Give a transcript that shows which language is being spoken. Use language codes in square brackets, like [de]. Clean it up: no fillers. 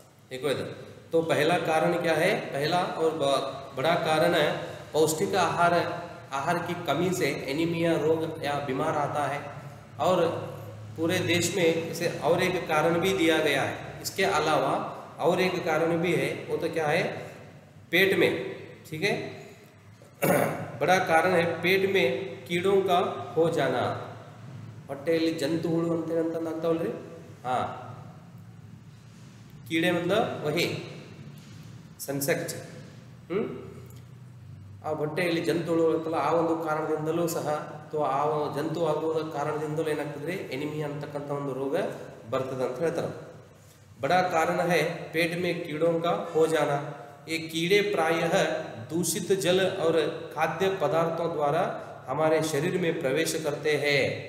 [hi] देखो इधर, तो पहला कारण क्या है, पहला और बड़ा कारण है पौष्टिक आहार की कमी से एनीमिया रोग या बीमार आता है। और पूरे देश में इसे और एक कारण भी दिया गया है। इसके अलावा और एक कारण भी है, वो तो क्या है, पेट में, ठीक है, बड़ा कारण है पेट में कीड़ों का हो जाना। [kn] ಹೊಟ್ಟೆಯಲ್ಲಿ ಜಂತು ಹುಳು ಅಂತ ಆಗ್ತಾವಲ್ರಿ, [hi] हाँ कीड़े मतलब वही [kn] ಸನ್ಸೆಕ್ಟ್। ಆ ಹೊಟ್ಟೆಯಲ್ಲಿ ಜಂತು ಹುಳು ಇರುತ್ತಲ್ಲ, ಆ ಒಂದು ಕಾರಣದಿಂದಲೂ ಸಹ ಅಥವಾ ಆ ಜಂತು ಆಗುವ ಕಾರಣದಿಂದಲೂ ಏನಾಗ್ತದೆ, ಎನಿಮಿಯಾ ಅಂತಕ್ಕಂಥ ಒಂದು ರೋಗ ಬರ್ತದೆ ಅಂತ ಹೇಳ್ತಾರೆ। [hi] बड़ा कारण है पेट में कीड़ों का हो जाना। ये कीड़े प्रायः दूषित जल और खाद्य पदार्थों द्वारा हमारे शरीर में प्रवेश करते हैं।